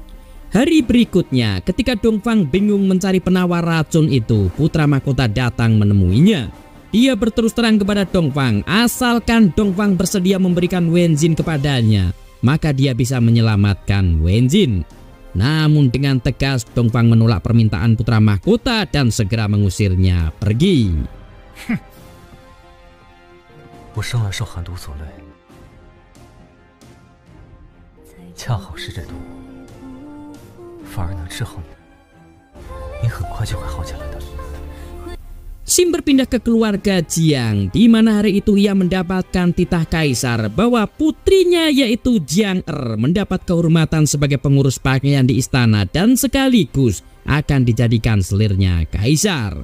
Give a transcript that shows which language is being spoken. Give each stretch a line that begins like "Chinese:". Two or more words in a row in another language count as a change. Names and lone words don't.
Indonesian: Hari berikutnya, ketika Dong Fang bingung mencari penawar racun itu, putra mahkota datang menemuinya. dia berterus terang kepada Dongfang, asalkan Dongfang bersedia memberikan Wenzin kepadanya, maka dia bisa menyelamatkan Wenzin. Namun dengan tegas Dongfang menolak permintaan putra mahkota dan segera mengusirnya pergi.
Chinese: 我生来受寒毒所累，恰好是这毒反而能治好你，你很快就会好起来的。
Indonesian: Sim berpindah ke keluarga Jiang, di mana hari itu ia mendapatkan titah kaisar bahwa putrinya yaitu Jiang mendapat kehormatan sebagai pengurus pakaian di istana dan sekaligus akan dijadikan selirnya kaisar.